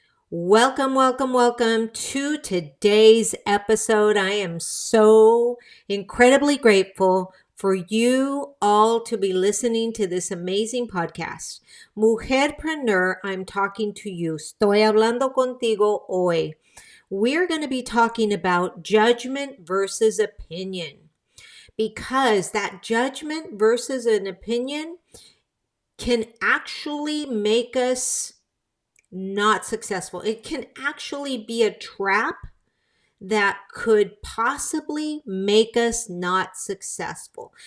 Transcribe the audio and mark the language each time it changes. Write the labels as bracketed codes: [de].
[en] Welcome, welcome, welcome to today's episode. I am so incredibly grateful for you all to be listening to this amazing podcast. Mujerpreneur, I'm talking to you. [es] Estoy hablando contigo hoy. [en] We're going to be talking about judgment versus opinion, because that judgment versus an opinion can actually make us not successful. It can actually be a trap that could possibly make us not successful.